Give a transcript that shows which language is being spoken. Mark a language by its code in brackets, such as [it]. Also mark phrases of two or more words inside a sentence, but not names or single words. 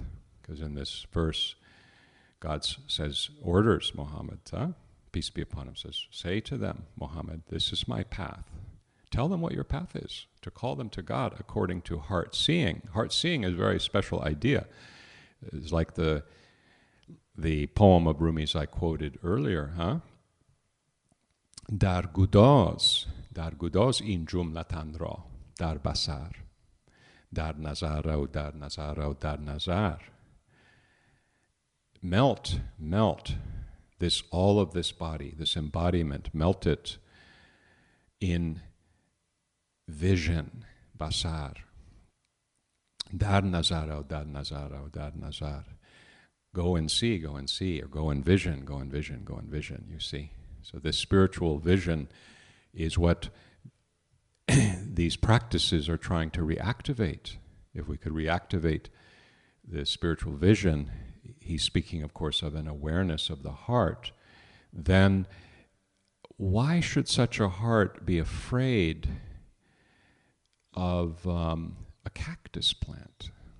[en] Because in this verse, God says, orders Muhammad, peace be upon him, says, say to them, Muhammad, this is my path. Tell them what your path is, to call them to God according to heart seeing. Heart seeing is a very special idea. It's like the poem of Rumi's I quoted earlier, huh? [fa] در گداز این جملهٔ تن را، در بصر، در نظر رو، در نظر رو، در نظر. [en] Melt this, all of this body, this embodiment, melt it in vision, basar. [fa] در نظر رو، در نظر رو، در نظر. [en] Go and see, or go and vision, you see. So this spiritual vision is what these practices are trying to reactivate. If we could reactivate the spiritual vision, he's speaking, of course, of an awareness of the heart, then why should such a heart be afraid of a cactus plant?